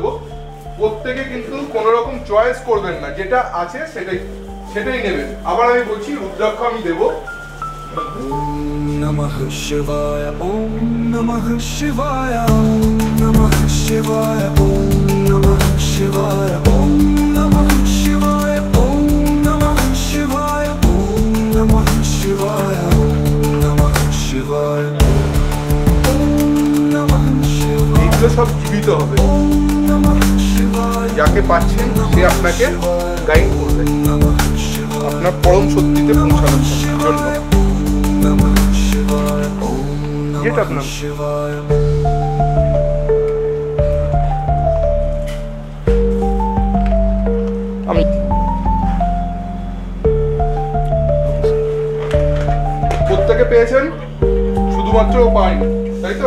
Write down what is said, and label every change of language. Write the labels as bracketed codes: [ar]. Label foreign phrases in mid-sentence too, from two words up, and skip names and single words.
[bn] প্রত্যেকে কিন্তু কোনো রকম চয়েস করবেন না, যেটা আছে সেটাই নেবেন। আবার আমি বলছি, রুদ্রাক্ষ আমি দেব। [sa] নমঃ শিবায়, ওম নমঃ শিবায়, ওম নমঃ শিবায়, ওম নমঃ শিবায়, ওম নমঃ শিবায়, ওম নমঃ শিবায়, ওম নমঃ শিবায়, ওম নমঃ শিবায়, ওম নমঃ শিবায়। [bn] এগুলো সব জীবিত হবে। যাকে পাচ্ছেন সে আপনাকে গাইড করবে আপনার পরম সত্যিতে পৌঁছানোর জন্য। যেটা আপনার আমি প্রত্যেকে পেয়েছেন, শুধুমাত্র পাইনি, তাই তো?